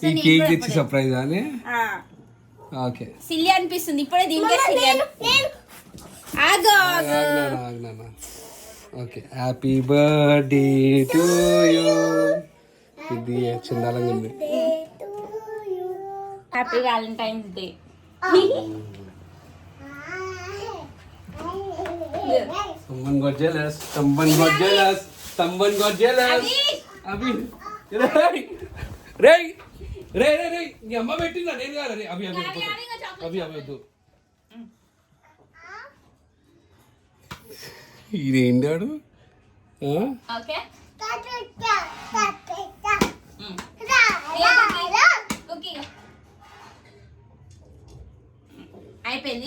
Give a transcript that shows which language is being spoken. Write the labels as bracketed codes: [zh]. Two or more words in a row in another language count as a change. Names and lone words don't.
[te] ఈ కేక్ తెచ్చి సర్ప్రైజ్ అని. ఓకే సిల్లీ అనిపిస్తుంది ఇప్పుడే దీనికే సిల్లీ ఆగు [en] okay. happy birthday to you. [te] ఇది చందాలంగా ఉంది. [en] happy Valentine's Day. Someone got jealous. Someone got jealous. Someone got jealous. [te] అభి రేయ్ రే రే రే నీ అమ్మ పెట్టిందా? నేను కాదు. రే అభి అభి అభి అభి వద్దు. ఇదేంటాడు? ఓకే అయిపోయింది.